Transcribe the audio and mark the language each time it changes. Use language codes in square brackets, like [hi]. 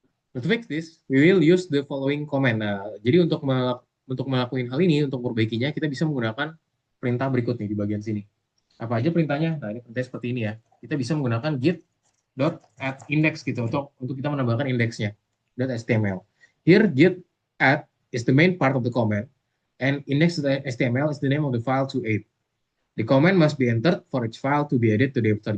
[en] To fix this, we will use the following command. [id] Nah, jadi untuk melakukan hal ini, untuk perbaikinya, kita bisa menggunakan perintah berikut nih di bagian sini. Apa aja perintahnya? Nah, ini perintahnya seperti ini ya. Kita bisa menggunakan git dot add index gitu untuk kita menambahkan indeksnya dot html. [en] Here git add is the main part of the command and index.html is the name of the file to add. The command must be entered for each file to be added to the editor.